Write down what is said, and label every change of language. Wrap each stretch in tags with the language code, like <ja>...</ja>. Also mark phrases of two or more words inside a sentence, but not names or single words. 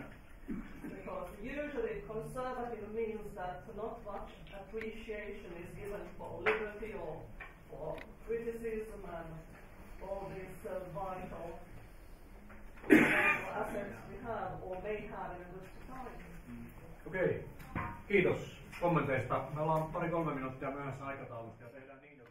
<en>Because usually conservative means that not much appreciation is given for liberty or for criticism and all these vital assets we have or may have in a good society.</en> <fi>Okei, kiitos kommenteista. Me ollaan 2-3 minuuttia myöhässä aikataulusta ja tehdään niin.</fi>